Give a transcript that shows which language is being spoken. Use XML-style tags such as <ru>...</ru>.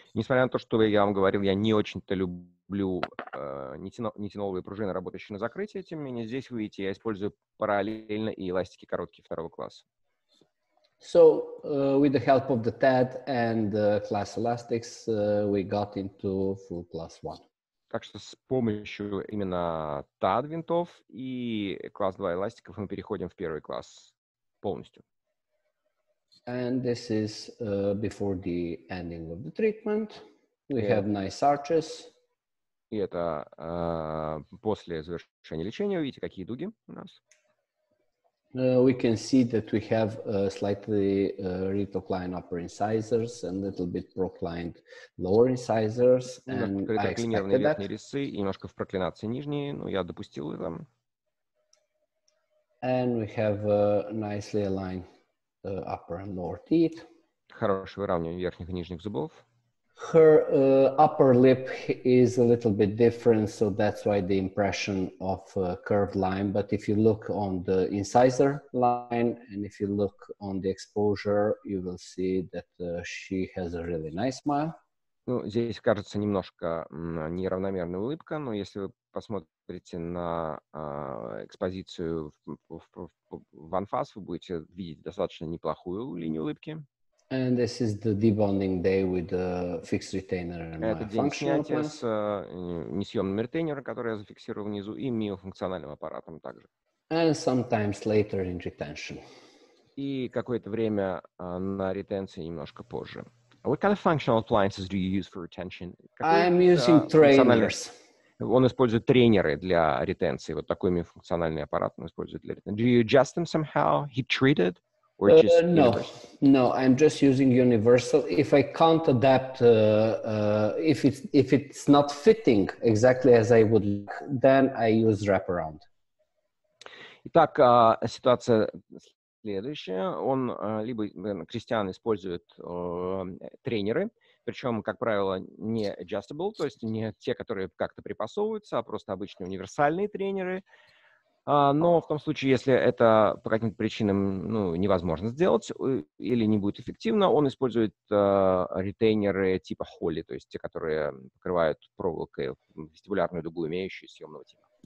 <ru>Несмотря на то, что я вам говорил, я не очень-то люблю нитиноловые пружины, работающие на закрытие, тем не менее, здесь вы видите, я использую параллельно и эластики короткие второго класса.</ru> <en>So with the help of the TAD and class elastics, we got into full class 1.</en> <ru>Так что с помощью именно TAD винтов и класс 2 эластиков мы переходим в первый класс полностью.</ru> <en>And this is before the ending of the treatment. We have nice arches.</en> <ru>И это после завершения лечения. Вы видите, какие дуги у нас.</ru> <en>We can see that we have slightly retroclined upper incisors and a little bit proclined lower incisors. And I expected that.</en> <ru>Резцы и немножко в проклинации нижние, но я допустил это.</ru> <en>And we have nicely aligned upper and lower teeth.</en> <ru>Хорошее выравнивание верхних и нижних зубов.</ru> <en>Her upper lip is a little bit different, so that's why the impression of curved line. But if you look on the incisor line and if you look on the exposure, you will see that she has a really nice smile.</en> <ru>Ну, здесь кажется немножко неравномерная улыбка, но если вы посмотрите на экспозицию в анфас, вы будете видеть достаточно неплохую линию улыбки.</ru> <en>And this is the debonding day with the fixed retainer and</en> <ru>Это</ru> <en>my</en> <ru>день</ru> <en>functional</en> <ru>снятия</ru> <en>plans.</en> <ru>с несъемным ретейнером, который я зафиксировал внизу, и миофункциональным аппаратом также.</ru> <en>And sometimes later in retention.</en> <ru>И какое-то время на ретенции немножко позже.</ru> <en>What kind of functional appliances do you use for retention? I'm using trainers.</en> <ru>Он использует тренеры для ретенции. Вот такой миофункциональный аппарат он использует для ретенции.</ru> <en>Do you adjust them somehow? Heat treated? Or just No, I'm just using universal. If I can't adapt, if it's not fitting exactly as I would like, then I use wraparound.</en> <ru>Итак, ситуация следующая. Он либо Кристиан использует тренеры, причем, как правило, не adjustable, то есть не те, которые как-то припасовываются, а просто обычные универсальные тренеры. Но в том случае, если это по каким-то причинам невозможно сделать или не будет эффективно, он использует ретейнеры типа холли, то есть те, которые покрывают проволокой вестибулярную дугу, имеющую съемного типа.</ru>